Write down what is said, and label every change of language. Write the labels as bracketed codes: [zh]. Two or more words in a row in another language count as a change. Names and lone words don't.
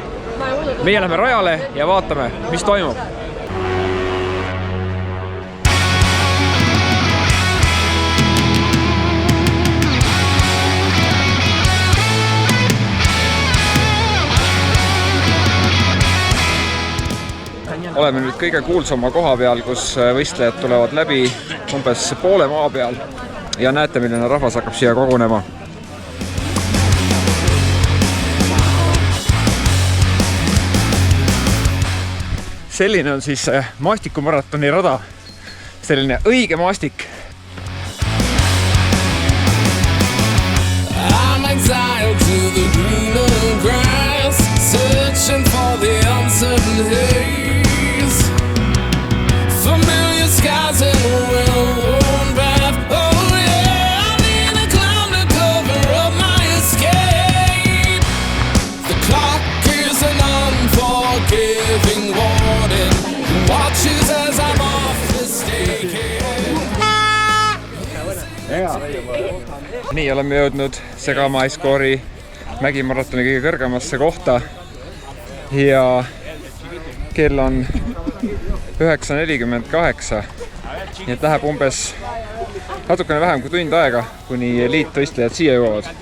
[et] Meie läheme rajale ja vaatame, mis toimub. Oleme nüüd kõige kuulsama koha peal, kus võistlejad tulevad läbi umbes poole maa peal ja näete, milline rahvas hakkab siia kogunema. Selline on siis maastikumaratoni rada, selline õige maastik. [en] I'm exiled to the greener grass, searching for the uncertain haze. Familiar skies and a well-worn path. Oh yeah, I need a cloud to cover up my escape. The clock is an unforgiving warning. Watches as I'm off the stake. [et] Nii oleme jõudnud Segama Ice Core'i mägimaratoni kõige kõrgemasse kohta ja kell on 9:48. Nii et läheb umbes natukene vähem kui tund aega, kuni eliitvõistlejad siia jõuavad.